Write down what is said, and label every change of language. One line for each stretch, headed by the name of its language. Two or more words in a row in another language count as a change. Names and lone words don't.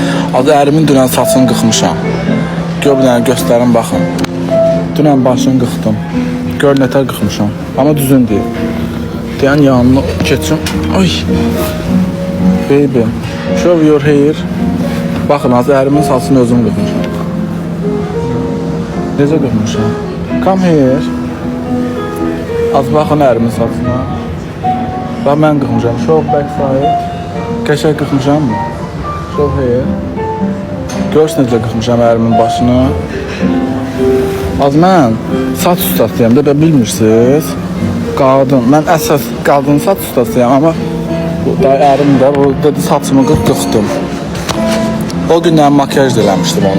Azerbaijani: Adı ərimin dünən saçını qıxmışam. Gör bir dənə göstərin, baxın. Dünən başını qıxdım. Gör nətər qıxmışam. Amma düzün deyil. Deyən yanına keçim. Ay.
English: Baby, show your hair.
Azerbaijani: Baxın, az ərimin saçını özüm qıxmışam. Necə qıxmışam?
English: Come here.
Azerbaijani: Az baxın ərimin saçına. Bax, mən qıxmışam.
English: Show back side.
Azerbaijani: Qəşəng qıxmışam mı?
English: Show hair.
Azerbaijani: Görürsün necə qıxmışam ərimin başını. Az mən saç ustasıyam da, bilmirsiniz. Qadın, mən əsas qadın saç ustasıyam, amma da ərim də bu dedi saçımı qıxdım. O gündən makyaj da eləmişdim ona.